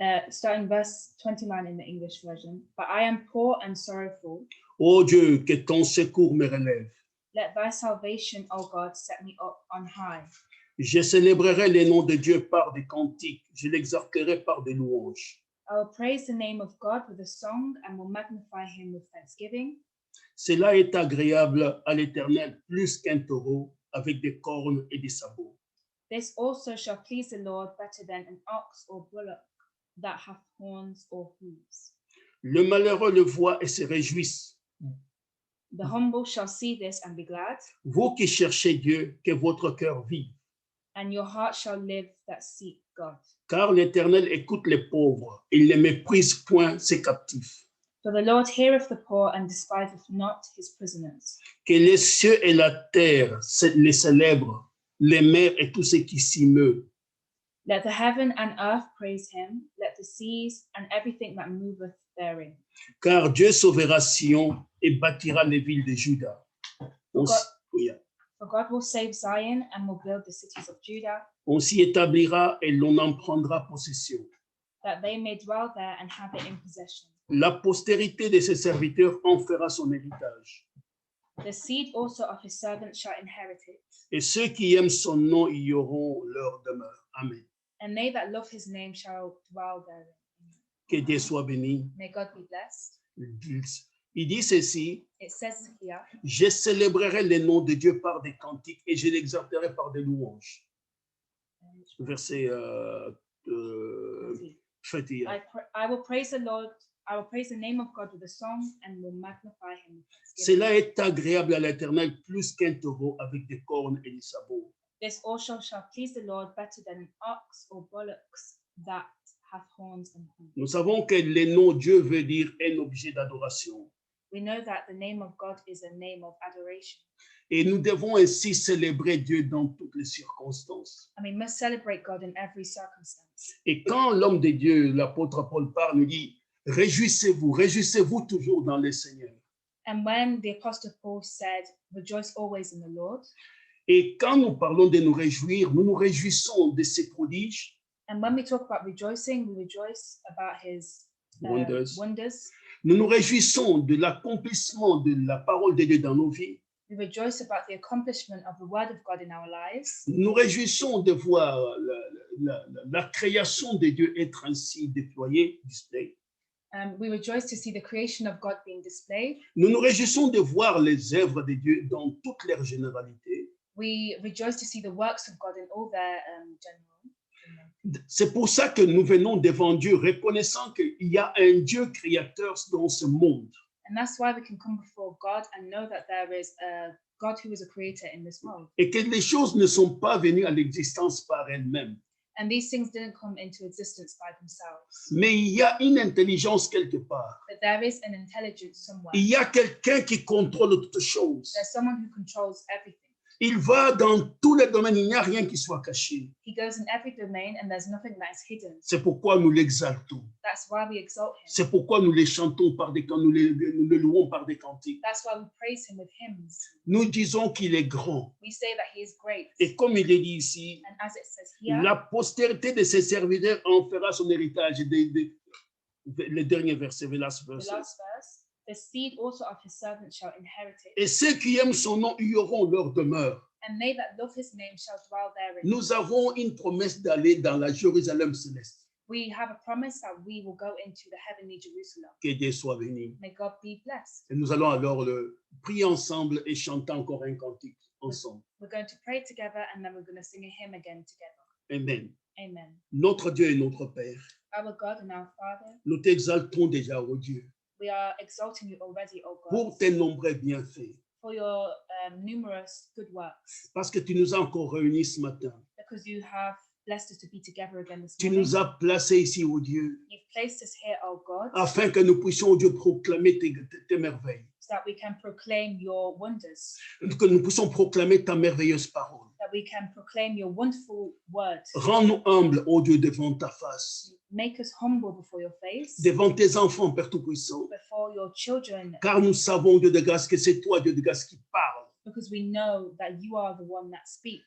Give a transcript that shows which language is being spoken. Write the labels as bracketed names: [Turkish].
[English] Starting verse 29 in the English version. But I am poor and sorrowful. [French] Ô Dieu, que ton secours me relève. [English] Let thy salvation, O God, set me up on high. [French] Je célébrerai les noms de Dieu par des cantiques. Je l'exalterai par des louanges. [English] I will praise the name of God with a song and will magnify him with thanksgiving. [French] Cela est agréable à l'Éternel plus qu'un taureau avec des cornes et des sabots. [English] This also shall please the Lord better than an ox or bullock that hath horns or hooves. [French] Le malheureux le voit et se réjouisse. [English] The humble shall see this and be glad, [French] Vous qui cherchez Dieu, que votre cœur vive. [English] and your heart shall live that seek God. [French] Car l'Éternel écoute les pauvres, il ne méprise point ses captifs. [English] For the Lord heareth the poor and despiseth not his prisoners. [French] Que les cieux et la terre les célèbrent, les mers et tout ce qui s'y meut. [English] Let the heaven and earth praise him, let the seas and everything that moveth therein. [French] Car Dieu sauvera Sion et bâtira les villes de Juda. [English] For God will save Zion and will build the cities of Judah, [French] On s'y établira et l'on en prendra possession. [English] that they may dwell there and have it in possession. [French] La postérité de ses serviteurs en fera son héritage. [English] The seed also of his servants shall inherit it, [French] Et ceux qui aiment son nom y auront leur demeure. [English] Amen. and they that love his name shall dwell therein. [French] Que Dieu soit béni. [English] May God be blessed. [French] Il dit ceci, [English] It says here, [French] je célébrerai les noms de Dieu par des cantiques et je l'exalterai par des louanges. Verset 21. [English] I will praise the Lord, I will praise the name of God with a song and will magnify him with thanksgiving. [French] Cela est agréable à l'Éternel plus qu'un taureau avec des cornes et des sabots. [English] This also shall please the Lord better than an ox or bullocks that hath horns and hooves. [French] Nous savons que le nom Dieu veut dire un objet d'adoration. [English] We know that the name of God is a name of adoration. [French] Et nous devons ainsi célébrer Dieu dans toutes les circonstances. [English] And we must celebrate God in every circumstance. [French] Et quand l'homme de Dieu, l'apôtre Paul parle, nous dit, réjouissez-vous toujours dans le Seigneur. [English] And when the Apostle Paul said, rejoice always in the Lord. [French] Et quand nous parlons de nous réjouir, nous nous réjouissons de ses prodiges, [English] And when we talk about rejoicing, we rejoice about his wonders. [French] Nous nous réjouissons de l'accomplissement de la parole de Dieu dans nos vies. [English] We rejoice about the accomplishment of the word of God in our lives. [French] Nous nous réjouissons de voir la création de Dieu être ainsi déployée, displayée. [English] We rejoice to see the creation of God being displayed. [French] Nous nous réjouissons de voir les œuvres de Dieu dans toute leur généralité. [English] We rejoice to see the works of God in all their general. [French] C'est pour ça que nous venons devant Dieu, reconnaissant qu'il y a un Dieu créateur dans ce monde. [English] And that's why we can come before God and know that there is a God who is a creator in this world. [French] Et que les choses ne sont pas venues à l'existence par elles-mêmes. [English] And these things didn't come into existence by themselves. [French] Mais il y a une intelligence quelque part. [English] But there is an intelligence somewhere. [French] Il y a quelqu'un qui contrôle toutes choses. [English] There's someone who controls everything. [French] Il va dans tous les domaines, il n'y a rien qui soit caché. [English] He goes in every domain and there's nothing that is hidden. [French] C'est pourquoi nous l'exaltons. [English] That's why we exalt him. [French] C'est pourquoi nous les chantons par des nous le louons par des cantiques. [English] That's why we praise him with hymns. [French] Nous disons qu'il est grand. [English] We say that he is great. [French] Et comme il est dit ici, [English] And as it says here, [French] la postérité de ses serviteurs en fera son héritage. Le dernier verset, [English] the last verse, the seed also of his servants shall inherit it. [French] Et ceux qui aiment son nom y auront leur demeure. [English] And they that love his name shall dwell therein. [French] Nous avons une promesse d'aller dans la Jérusalem céleste. [English] We have a promise that we will go into the heavenly Jerusalem. [French] Que Dieu soit béni. [English] May God be blessed. [French] Et nous allons alors le prier ensemble et chanter encore un cantique ensemble. [English] We're going to pray together and then we're going to sing a hymn again together. Amen. Amen. [French] Notre Dieu et notre Père, [English] Our God and our Father, [French] nous t'exaltons déjà, ô Dieu, [English] we are exalting you already, O God, [French] pour tes nombreux bienfaits, [English] for your numerous good works, [French] parce que tu nous as encore réunis ce matin. [English] because you have blessed us to be together again this [French] Tu [English] morning. [French] nous as placés ici, ô Dieu, [English] You've placed us here, O God, [French] afin que nous puissions, ô Dieu, proclamer tes merveilles, [English] so that we can proclaim your wonders, [French] que nous puissions proclamer ta merveilleuse parole. [English] that that we can proclaim your wonderful word. [French] Rends-nous humbles, ô Dieu, devant ta face, [English] Make us humble before your face, [French] devant tes enfants, Père Tout-Puissant. [English] before your children, [French] Car nous savons, Dieu de grâce, que c'est toi, Dieu de grâce, qui parle. [English] because we know that you are the one that speaks.